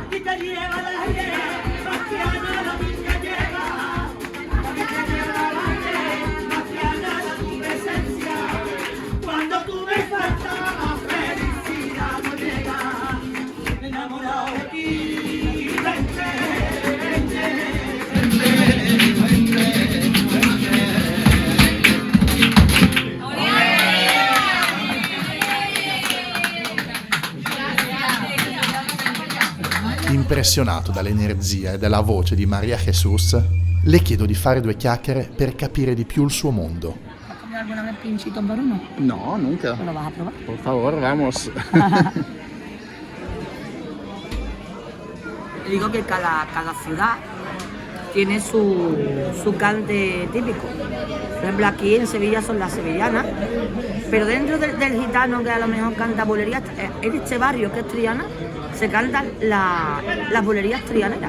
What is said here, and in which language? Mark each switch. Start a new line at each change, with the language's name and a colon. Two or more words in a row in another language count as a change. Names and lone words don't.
Spanish: Y te lleva la aire, Bastiana la vida llega. Y te lleva la aire, Bastiana la tu presencia. Cuando tú me faltabas, felicidad no llega. Enamorado de ti, vente, vente,
Italian: Impressionato dall'energia e dalla voce di Maria Jesus, le chiedo di fare due chiacchiere per capire di più il suo mondo.
Spanish: ¿Has comido alguna vez pinchito en Baruno? No, nunca. ¿Lo vas a probar? Por favor, vamos. Te digo que cada ciudad tiene su cante típico. Por ejemplo, aquí en Sevilla son las sevillanas, pero dentro del gitano que a lo mejor canta bulerías, en este barrio que es Triana, se cantan las bulerías trianeras.